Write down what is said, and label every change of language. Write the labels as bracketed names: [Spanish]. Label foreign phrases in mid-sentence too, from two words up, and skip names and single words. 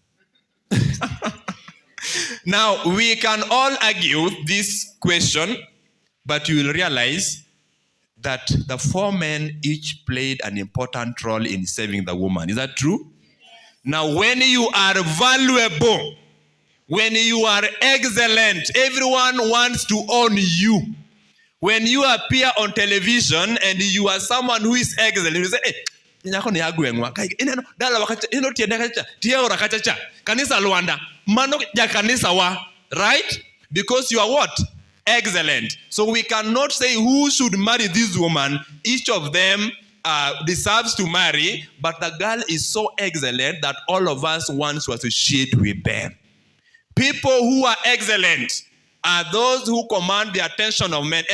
[English] Now, we can all argue this question, but you will realize that the 4 men each played an important role in saving the woman. Is that true? Now, when you are valuable, when you are excellent, everyone wants to own you. When you appear on television and you are someone who is excellent, you say, hey, kanisa LWANDA, mano ya kanisa wa, right? Because you are what? Excellent. So we cannot say who should marry this woman. Each of them deserves to marry, but the girl is so excellent that all of us want to associate with them. People who are excellent are those who command the attention of men.